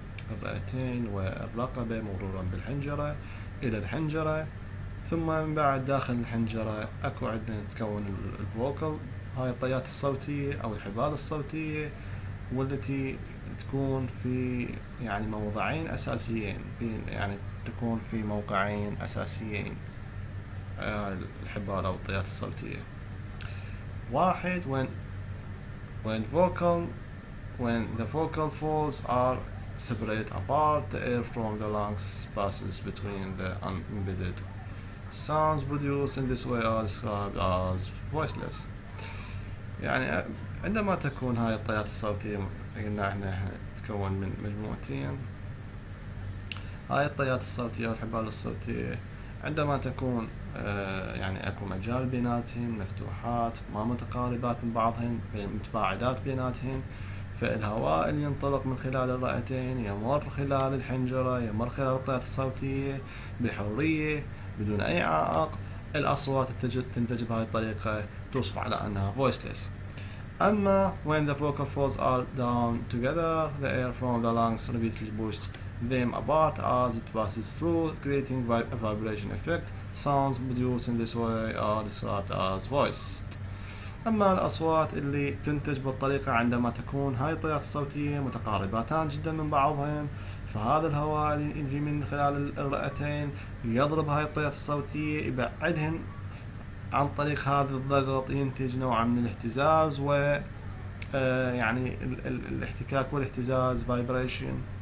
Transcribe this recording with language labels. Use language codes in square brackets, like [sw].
[ar] الرئتين والرقبة مرورا بالحنجرة إلى الحنجرة، ثم من بعد داخل الحنجرة أكو عندنا تكون الفوكل، هاي الطيات الصوتية أو الحبال الصوتية، والتي تكون في يعني موضعين أساسيين، يعني تكون في موقعين أساسيين الحبال أو الطيات الصوتية. واحد [en] when the vocal folds are separate apart, the air from the lungs passes between the unembedded sounds produced in this way are described as voiceless. [ar] يعني عندما تكون هاي الطيات الصوتية، قلنا احنا تتكون من مجموعتين، هاي الطيات الصوتية والحبال الصوتية عندما تكون يعني اكو مجال بيناتهن، مفتوحات ما متقاربات من بعضهن، متباعدات بيناتهن، فالهواء اللي ينطلق من خلال الرئتين يمر خلال الحنجرة، يمر خلال الطيات الصوتية بحرية بدون أي عائق. الأصوات تنتج بهذه الطريقة توصف على أنها voiceless. أما [en] when the vocal folds are down together, the air from the lungs repeatedly pushed them apart as it passes through, creating a vibration effect. Sounds produced in this way are described as voiced. [ar] أما الأصوات اللي تنتج بالطريقة عندما تكون هاي الطيات الصوتية متقاربتان جدا من بعضهن، فهذا الهواء اللي يجي من خلال الرئتين يضرب هاي الطيات الصوتية، يبعدهن عن طريق هذا الضغط، ينتج نوع من الاهتزاز و يعني الاحتكاك والاهتزاز vibration.